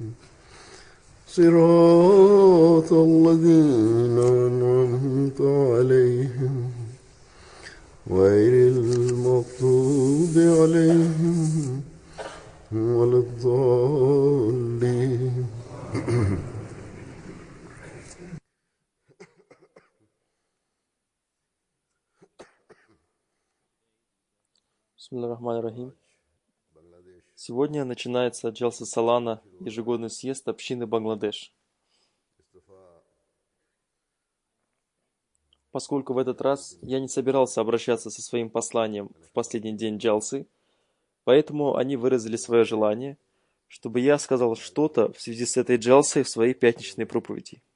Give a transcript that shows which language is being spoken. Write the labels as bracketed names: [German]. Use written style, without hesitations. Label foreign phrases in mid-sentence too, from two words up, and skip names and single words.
[Arabic] صراط الذين أنعمت عليهم غير المغضوب عليهم ولا الضالين. بسم الله الرحمن الرحيم. [Russian] Сегодня начинается Джалса Салана, ежегодный съезд общины Бангладеш. Поскольку в этот раз я не собирался обращаться со своим посланием в последний день Джалсы, поэтому они выразили свое желание, чтобы я сказал что-то в связи с этой Джалсой в своей пятничной проповеди.